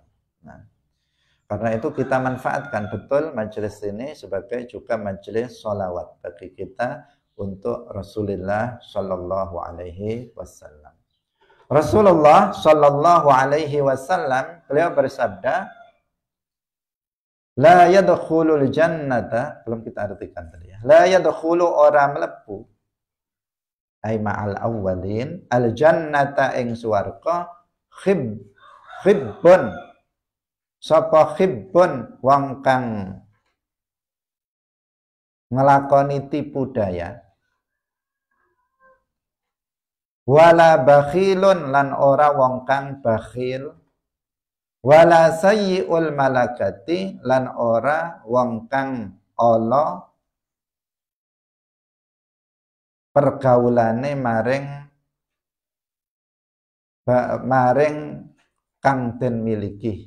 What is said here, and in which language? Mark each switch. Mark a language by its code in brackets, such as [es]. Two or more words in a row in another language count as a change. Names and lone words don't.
[id] Nah, karena itu kita manfaatkan betul majelis ini sebagai juga majelis solawat bagi kita untuk Rasulullah [ar] Shallallahu Alaihi Wasallam. [id] Rasulullah [ar] Shallallahu Alaihi Wasallam [id] beliau bersabda, [ar] la yadkhulul jannata, [id] belum kita artikan tadi ya. [ar] La yadkhulu [jv] ora mlebu ai [ar] ma'al awwalin al jannata [jv] ing swarga khibbun. Sapa khibbun wong kang ngelakoni tipu daya, [ar] wala bakhilun [jv] lan ora wong kang bakhil, [ar] wala sayyi'ul malakati [jv] lan ora wong kang ala pergaulane maring kang den miliki.